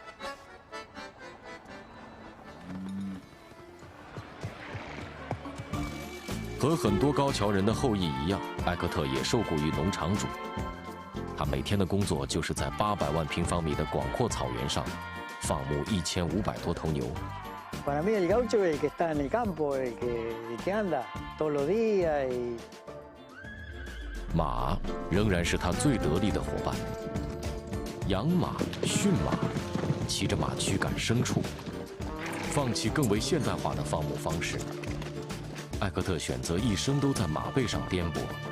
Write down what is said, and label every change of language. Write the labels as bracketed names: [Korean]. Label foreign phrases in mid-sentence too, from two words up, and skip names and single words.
[Chinese] 和很多高桥人的后裔一样，艾克特也受雇于农场主。他每天的工作就是在800万平方米的广阔草原上放牧1500多头牛。 [Spanish] Para mí el gaucho es el que está en el campo, el que anda todos los días. [Chinese] 马仍然是他最得力的伙伴。养马、驯马，骑着马驱赶牲畜，放弃更为现代化的放牧方式。艾克特选择一生都在马背上颠簸。